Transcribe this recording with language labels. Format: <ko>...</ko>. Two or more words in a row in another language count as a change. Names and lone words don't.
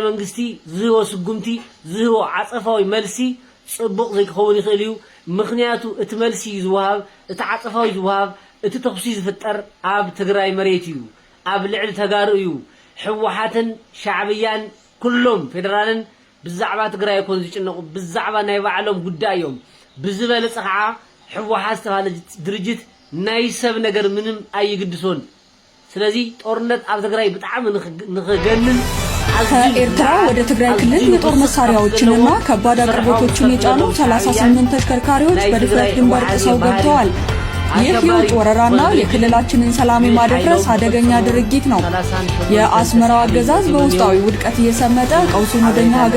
<ti>መንግስቲ ዝህቦ ስጉምቲ ዝህቦ ዓጸፋዊ መልሲ ጽቡቕ ዘይክኸውን ይኽእል እዩ ምኽንያቱ እቲ መልሲ ዝወሃብ እቲ ዓጸፋዊ ዝወሃብ እቲ ተኽሲ ዝፍጠር ኣብ ትግራይ መሬት እዩ ኣብ ልዕሊ ተጋሩ እዩ ሕወሓትን ሻዕብያን ኩሎም ፌደራልን ብዛዕባ ትግራይ ይኮን ዝጭነቁ ብዛዕባ ናይ ባዕሎም ጉዳይ እዮም ብዝበለጸ ከዓ ሕወሓት ዝተባህለ ድርጅት ናይ ሰብ ነገር ምንም ኣይግድሶን ስለዚ ጦርነት ኣብ ትግራይ በጣም ንኸገንን</ti> <am>ከኤርትራ ወደ ትግራይ ክልል የጦር መሳሪያዎችንና ከባድ አቅርቦቶችን የጫኑ 38 ተሽከርካሪዎች በድፍረት ድንበር ጥሰው ገብተዋል። ይህ የውጭ ወረራና የክልላችንን ሰላም የማደፍረስ አደገኛ ድርጊት ነው። የአስመራው አገዛዝ በውስጣዊ ውድቀት እየሰመጠ ቀውሱን ወደኛ</am>